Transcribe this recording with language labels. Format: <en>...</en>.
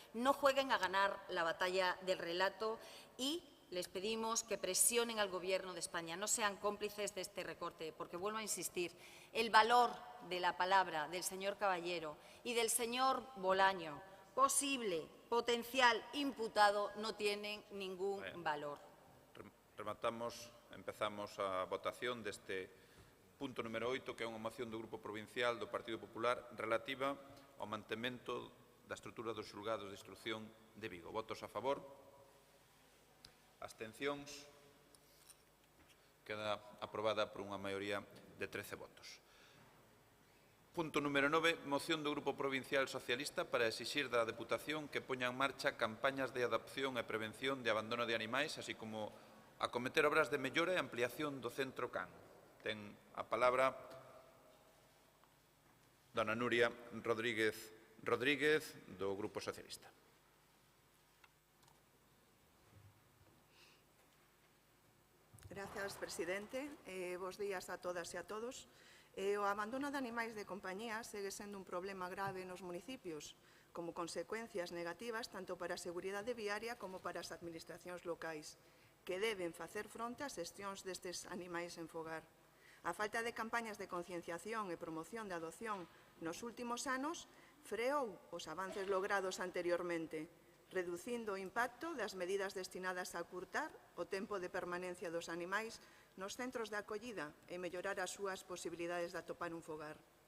<es>No jueguen a ganar la batalla del relato y les pedimos que presionen al Gobierno de España, no sean cómplices de este recorte, porque vuelvo a insistir, el valor de la palabra del señor Caballero y del señor Bolaño, posible, potencial, imputado, no tienen ningún valor.</es> <gl>Empezamos a votación deste punto número 8, que é unha moción do Grupo Provincial do Partido Popular relativa ao mantemento da estrutura dos xulgados de instrucción de Vigo. Votos a favor? Abstencións? Queda aprobada por unha maioría de 13 votos. Punto número 9, moción do Grupo Provincial Socialista para exixir da Deputación que poña en marcha campañas de adopción e prevención de abandono de animais, así como acometer obras de mellora e ampliación do Centro Can. Ten a palabra dona Nuria Rodríguez do Grupo Socialista. Grazas, presidente. Bos días a todas e a todos. O abandono de animais de compañía segue sendo un problema grave nos municipios, como consecuencias negativas tanto para a seguridade viaria como para as administracións locais, que deben facer fronte ás xestións destes animais en fogar. A falta de campañas de concienciación e promoción de adopción nos últimos anos freou os avances logrados anteriormente, reducindo o impacto das medidas destinadas a acurtar o tempo de permanencia dos animais nos centros de acollida e mellorar as súas posibilidades de atopar un fogar.</gl>